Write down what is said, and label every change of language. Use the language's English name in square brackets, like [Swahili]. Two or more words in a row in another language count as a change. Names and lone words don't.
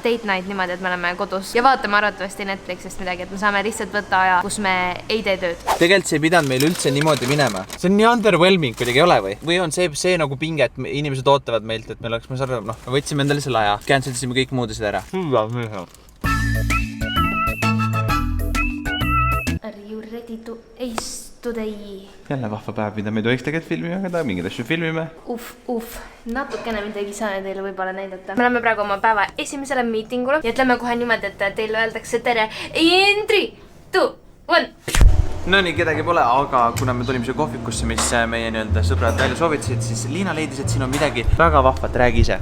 [English] Date night [Estonian] niimoodi, et me oleme kodus ja vaatame arvatavasti Netflixist midagi, et me saame lihtsalt võtta aja, kus me ei tee tööd. Tegelikult see ei pidanud meil üldse niimoodi minema. See on nii underwhelming kuidagi ei ole või? Või on see nagu pinge, et inimesed ootavad meilt, et meil oleks, me võtsime endale selle aja, cancelisime kõik muudasid ära. [English] Are you ready to ace today? [Estonian] Jälle vahva päev, mida me ei tohiks tegelikult filmima, aga mingid asju filmime. Natukene midagi saame teile võib-olla näidata. Me oleme praegu oma päeva esimesele miitingule ja ütleme kohe niimoodi, et teile öeldakse tere. [English] In 3, 2, 1. [Estonian] No nii, kedagi pole, aga kuna me tulime siia kohvikusse, mis meie sõbrad välja soovitasid, siis Liina leidis, et siin on midagi väga vahvat, räägi ise.